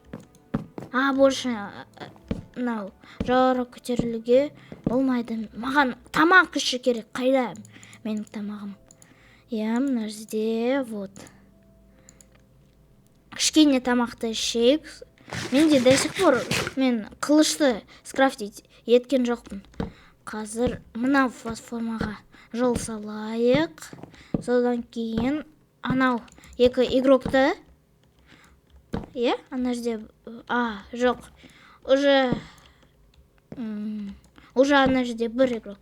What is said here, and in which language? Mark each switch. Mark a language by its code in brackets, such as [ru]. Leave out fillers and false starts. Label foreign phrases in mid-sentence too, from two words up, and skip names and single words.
[kk] Больше мынау жоғары көтерілуге болмайды. Маған тамақ іші керек. Қайда менің тамағым? Мына жерде кішкене тамақты ішейік. Менде [ru] до сих пор [kk] мен қылышты скрафтить еткен жоқпын. Қазір мынау платформаға жол салайық. Содан кейін анау екі игрокты, ана жерде, жоқ, уже ана жерде бір игрок.